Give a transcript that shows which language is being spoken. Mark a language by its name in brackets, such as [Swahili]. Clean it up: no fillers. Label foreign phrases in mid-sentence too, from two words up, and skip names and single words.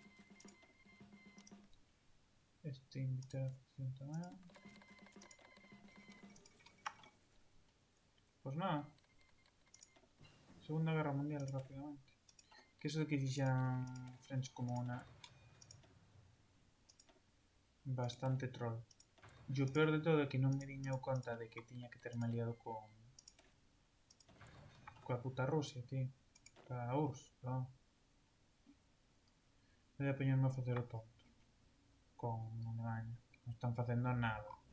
[Spanish] Invitar a facción también. Pues nada. Segunda Guerra Mundial rápidamente. Que eso de que fixeran French como una... Bastante troll. [Galician] Yo peor de todo é que non me diño conta de que tiña que terme aliado con... Coa puta Rusia, tío. Coa URSS, perdón. Voy a poñerme a facer o tonto. Con Alemania. Non están facendo nada.